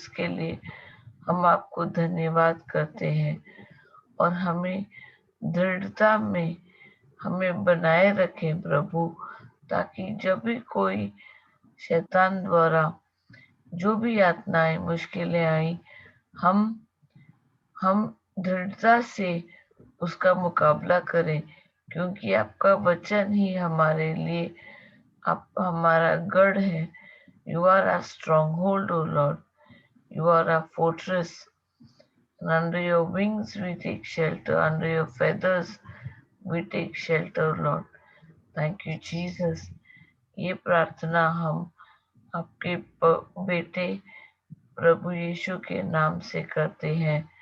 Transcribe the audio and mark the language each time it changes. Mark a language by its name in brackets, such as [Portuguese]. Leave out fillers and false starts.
[Hindi] इसके लिए हम आपको धन्यवाद करते हैं और हमें दृढ़ता में हमें बनाए रखें प्रभु, ताकि जब भी कोई शैतान द्वारा जो भी यातनाएं, मुश्किलें आई, हम दृढ़ता से उसका मुकाबला करें, क्योंकि आपका वचन ही हमारे लिए आप हमारा गढ़ है। [English] You are our stronghold, O Lord, you are our fortress, and under your wings we take shelter, under your feathers we take shelter, Lord. Thank you, Jesus. [Hindi] ये प्रार्थना हम आपके बेटे प्रभु यीशु के नाम से करते हैं।